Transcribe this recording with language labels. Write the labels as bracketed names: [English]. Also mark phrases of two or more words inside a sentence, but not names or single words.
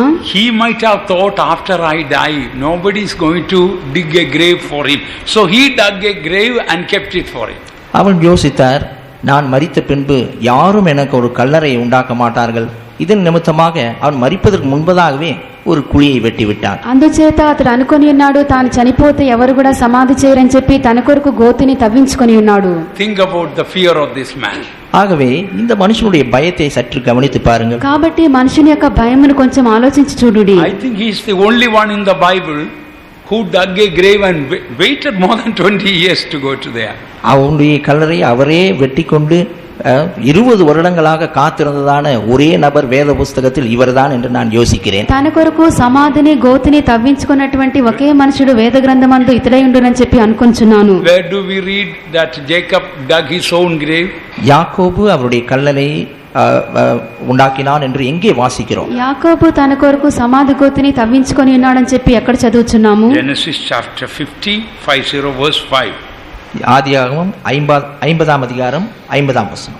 [English] He might have thought, after I die nobody is going to dig a grave for him, so he dug a grave and kept it for him. [Tamil] அவன் யோசித்தார், நான் மரித்த பின்பு யாரும் எனக்கு ஒரு கல்லறை உண்டாக்க மாட்டார்கள், இதன் நிமித்தமாக அவன் மரிப்பதற்கு முன்பதாகவே ஒரு குழியை வெட்டி விட்டான். [Telugu] అందుచేత అతడు అనుకొని ఉన్నాడు, తాను చనిపోతే ఎవరు కూడా సమాధి చేయరని చెప్పి తన కొరకు గోతిని తవ్వించుకొని ఉన్నాడు. [English] Think about the fear of this man. [Tamil] ஆகவே இந்த மனுஷனுடைய பயத்தை சற்று கவனித்து பாருங்கள். [Telugu] కాబట్టి మనుషుని యొక్క భయమును కొంచెం ఆలోచించి చూడుడి. [English] I think he is the only one in the Bible who dug a grave and waited more than 20 years to go to there. [Tamil] அவனுடைய கல்லறை அவரே வெட்டி கொண்டு 20 வருடங்களாக காத்திருந்ததான ஒரே நபர் வேத புஸ்தகத்தில் இவர்தான் என்று நான் யோசிக்கிறேன். [Telugu] తన కొరకు సమాధిని గోతిని తవ్వించుకున్నటువంటి ఒకే మనుషుడు వేద గ్రంథమందు ఇతడై ఉండునని చెప్పి అనుకుంటున్నాను. [English] Where do we read that Jacob dug his own grave? [Tamil] யாக்கோபு அவருடைய கல்லறை ఉండాకినాన్ என்று ఎங்கே వాసిக்கிறோம்? [Telugu] యాకోబు తన కొరకు సమాధి గోతిని తవ్వించుకొని ఉన్నాడని చెప్పి ఎక్కడ చదువుచున్నాము? [English] Genesis chapter 50 verse 5. [Telugu] ఆదియాగమం 50వ అధ్యాయం 50వ వచనం.